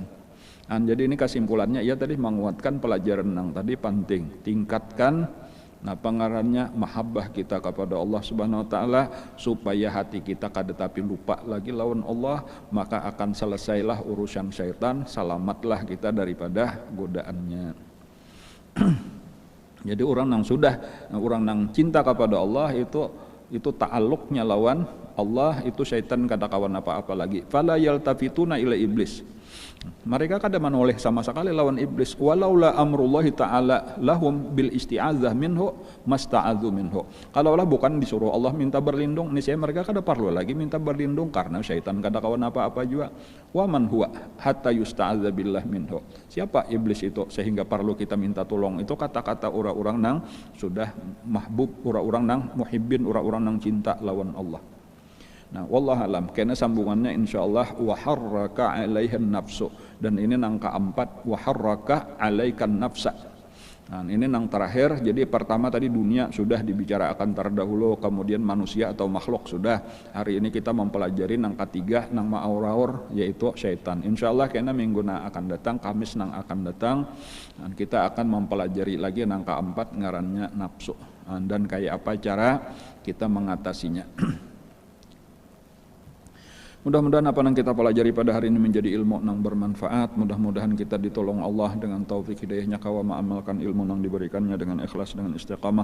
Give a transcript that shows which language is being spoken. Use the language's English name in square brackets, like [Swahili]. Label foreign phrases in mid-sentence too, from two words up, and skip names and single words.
[Banjar] Jadi ini kesimpulannya ya tadi menguatkan pelajaran nang tadi penting, tingkatkan pengarannya mahabbah kita kepada Allah [Arabic] سبحانه وتعالى [Banjar] supaya hati kita kada tapi lupa lagi lawan Allah, maka akan selesailah urusan syaitan, selamatlah kita daripada godaannya. Jadi orang nang cinta kepada Allah itu ta'alluqnya lawan Allah, itu syaitan kada kawan apa-apa lagi. [Arabic] فلا يلتفتون إلى إبليس. [Banjar] Mereka kada menoleh sama sekali lawan iblis. [Arabic] ولولا أمر الله تعالى لهم بالاستعاذة منه ما استعاذوا منه. [Banjar] Kalaulah bukan disuruh Allah minta berlindung, niscaya mereka kada perlu lagi minta berlindung karena syaitan kada kawan apa-apa juga. [Arabic] ومن هو حتى يستعاذ بالله منه. [Banjar] Siapa iblis itu sehingga perlu kita minta tolong? Itu kata-kata orang-orang nang sudah mahbub, orang-orang nang muhibbin, orang-orang nang cinta lawan Allah. Nah, [Arabic] والله أعلم, [Banjar] karena sambungannya insyaallah [Arabic] وحرك عليهن النفس, [Banjar] dan ini nang keempat [Arabic] وحرك عليك النفس. [Banjar] Nah, ini nang terakhir. Jadi pertama tadi dunia sudah dibicarakan terdahulu, kemudian manusia atau makhluk sudah. Hari ini kita mempelajari nang ketiga nang ma'aur-aur yaitu syaitan. Insyaallah karena minggu nang akan datang, Kamis nang akan datang, dan kita akan mempelajari lagi nang keempat ngarannya nafsu. Dan kayak apa cara kita mengatasinya. Mudah-mudahan apa yang kita pelajari pada hari ini menjadi ilmu yang bermanfaat. Mudah-mudahan kita ditolong Allah dengan taufik hidayahnya kawa mengamalkan ilmu yang diberikannya dengan ikhlas, dengan istiqamah.